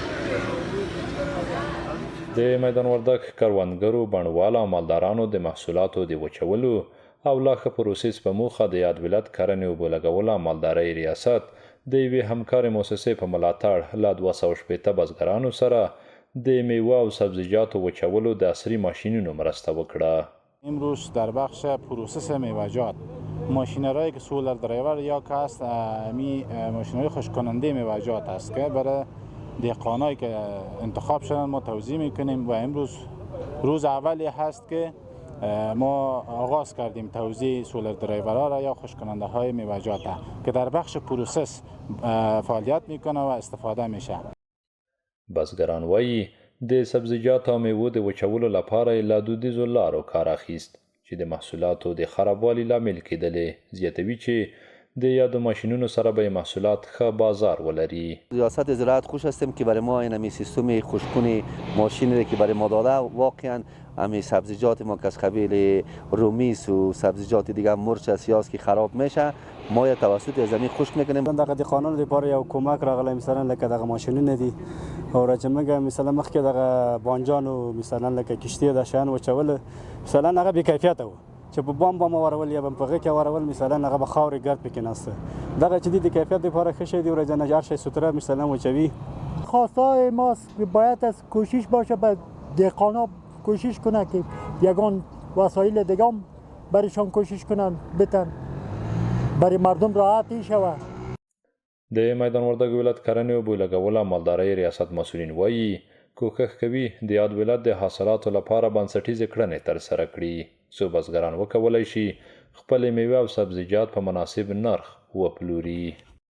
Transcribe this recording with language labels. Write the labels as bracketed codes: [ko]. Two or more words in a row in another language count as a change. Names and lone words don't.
[ps] د میدان وردګ کروندګرو بڼوالو او مالدارانو د محصولاتو د وچولو او لا ښه پروسس په موخه د یاد ولایت کرنې اوبه لګولو او مالدارۍ ریاست د یوې همکارې مؤسسې په ملاتړ له 260 بزګرانو سره د میوه او سبزیجاتو وچولو د عصري ماشینونو مرسته وکړه. [fa] امروز در بخش پروسس میوه‌جات ماشین‌هایی که [en] solar dryer [fa] یا که هست ماشین‌های خشک کننده میوه‌جات است که برای دهقانایی که انتخاب شدن ما توزیع میکنیم و امروز روز اولی هست که ما آغاز کردیم توزیع [en] solar dryers [fa] را یا خشک کننده های میوه‌جات که در بخش پروسس فعالیت میکنه و استفاده میشه. [ps] بزګران وایي د سبزیجاتو او میوو د وچولو لپاره له دودیزو لارو کار اخیست چې د محصولاتو د خرابوالي لامل کېدلې. زیاتوي چې د یادو ماشینونو سره به محصولات ښه بازار ولري. [fa] ریاست زراعت خوش هستیم که برای ما این سیستم خشک‌کنی ماشینی که برای ما داده واقعا همین سبزیجات ما که از قبیل رومیس و سبزیجات دیگه مرچ است که خراب میشه ما یا توسط زمین خشک میکنیم. [ps] دغه د قانون لپاره یو کومک راغلی مثلا لکه دغه ماشینونه دي او راجمګه مثلا مخکې دغه بانجانو مثلا لکه کشتی د شان وچول مثلا هغه بې کیفیته و چې په بام ورول یا په هغه کې ورول مثلا هغه به خاورې ګرد پکې نسته دغه چې د کیفیت لپاره ښه شی دی ورځنه هر شی ستره مثلا وچوي. [fa] خواستای ماست که باید از کوشش باشه به دهقانا کوشش کنه که یگان وسایل دیگه هم برایشان کوشش کنن بتن برای مردم راحت شوه. [ps] د میدان وردګ ولایت کرنې اوبه لګولو او مالدارۍ ریاست مسؤلین وایي کوښښ کوي د یاد ولایت د حاصلاتو لپاره بنسټیزې کړنې ترسره کړي څو بزګران وکولی شي خپلې میوې او سبزیجات په مناسب نرخ وپلوري.